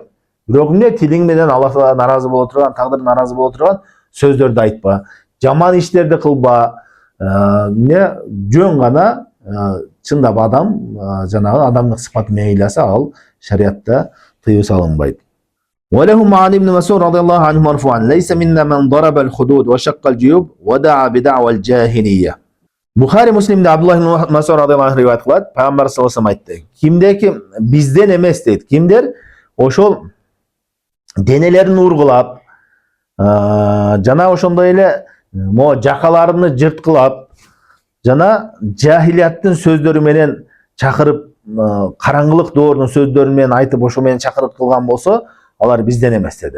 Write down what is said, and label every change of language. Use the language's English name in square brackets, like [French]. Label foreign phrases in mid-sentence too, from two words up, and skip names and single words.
[Kyrgyz] Бирок тилиң менен Аллах Таала наразы боло турган, тагдыр наразы боло турган сөздөрдү айтпа. Жаман иштерди кылба, жөн гана чындап адам жанагы адамдык сыпаты менен ыйласа, ал шариятта тыюу салынбайт. [Arabic] ولهم عن ابن مسعود رضي الله عنه مرفوعا ليس منا من ضرب الخدود وشق الجيوب ودعا بدعوى الجاهلية. [Kyrgyz] Бухари Муслимде Абдуллах ибн Масъуд [Arabic] رضي الله عنه [Kyrgyz] риваят кылат. Пайгамбар [Arabic] صلى الله عليه وسلم [Kyrgyz] айтты. Кимдеки бизден эмес дейди. Кимдир? Ошол денелерини ургулап, жана ошондой эле жакаларыны жырткылап, жана жахилияттын сөздөрү менен чакырып, караңгылык доорунун сөздөрү менен айтып, ошо менен чакырып кылган болсо, алар бизден эмес деди.